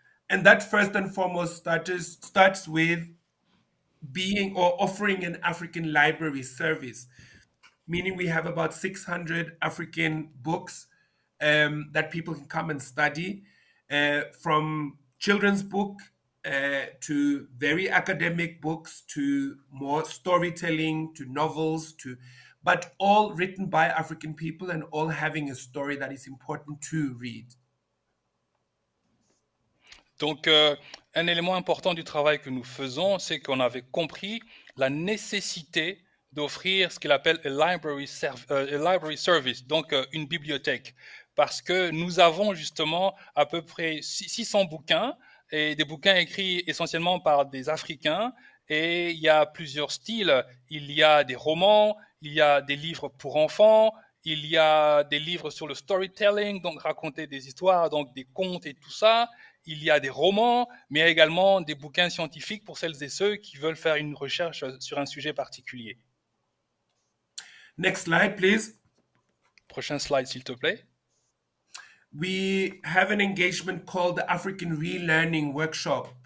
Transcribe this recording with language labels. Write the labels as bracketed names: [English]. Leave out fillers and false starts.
[English] And that first and foremost starts with being or offering an African library service, meaning we have about 600 African books that people can come and study, from children's book to very academic books to more storytelling to novels to, but all written by African people and all having a story that is important to read. [French] Donc, un élément important du travail que nous faisons, c'est qu'on avait compris la nécessité d'offrir ce qu'il appelle [English] a library service, [French] donc une bibliothèque, parce que nous avons justement à peu près 600 bouquins, et des bouquins écrits essentiellement par des Africains, et il y a plusieurs styles. Il y a des romans, il y a des livres pour enfants, il y a des livres sur le storytelling, donc raconter des histoires, donc des contes et tout ça. Il y a des romans, mais il y a également des bouquins scientifiques pour celles et ceux qui veulent faire une recherche sur un sujet particulier. [English] Next slide, please. [French] Prochain slide, s'il te plaît. [English] We have an engagement called the African Relearning Workshop.